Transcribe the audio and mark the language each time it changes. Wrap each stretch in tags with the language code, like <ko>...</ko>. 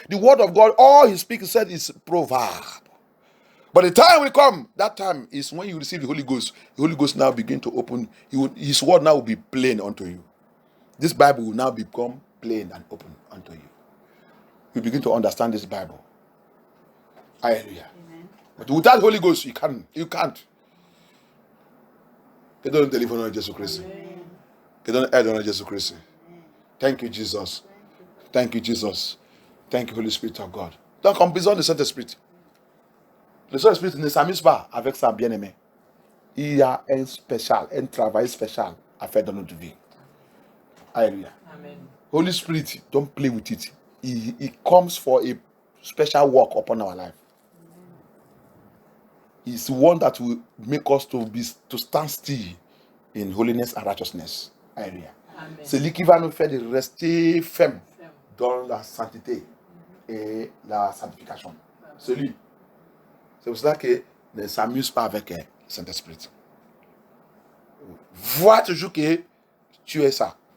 <en>The word of God, all He speaks, said is proverb. But the time will come, that time is when you receive the Holy Ghost. The Holy Ghost now begin to open. His word now will be plain unto you. This Bible will now become plain and open unto you. You begin to understand this Bible. Hallelujah. Amen. But without Holy Ghost, you can't.</en> <fr>Que Dieu nous délivre au nom de Jésus-Christ. Que Dieu nous aide au nom de Jésus-Christ.</fr> <en>Thank you, Jesus. Thank you, Jesus. Thank you, Holy Spirit of God.</en> <fr>Donc, on a besoin de Saint-Esprit. Le Saint-Esprit ne s'amuse pas avec sa bien-aimée. Il y a un travail spécial à faire dans notre vie. Hallelujah. Amen.</fr> <en>Holy Spirit, don't play with it. He comes for a special work upon our life. He's the one that will make us to stand still in holiness and righteousness. Hallelujah.</en> <fr>C'est lui qui va nous faire de rester fermes dans la sainteté et la sanctification. C'est lui. C'est pour cela que ne s'amuse pas avec le Saint-Esprit. Vois toujours que tu es ça.</fr>